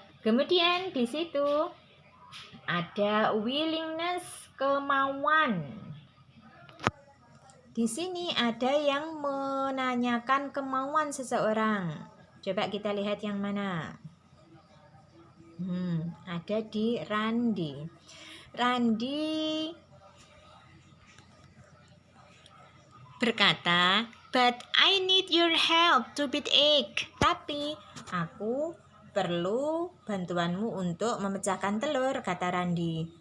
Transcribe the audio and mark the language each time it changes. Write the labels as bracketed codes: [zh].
[id] Kemudian di situ ada willingness, kemauan. Di sini ada yang menanyakan kemauan seseorang. Coba kita lihat yang mana. Ada di Randi. [en] Randi [id] berkata, [en] "But I need your help to beat egg." [id] Tapi aku perlu bantuanmu untuk memecahkan telur, kata Randi.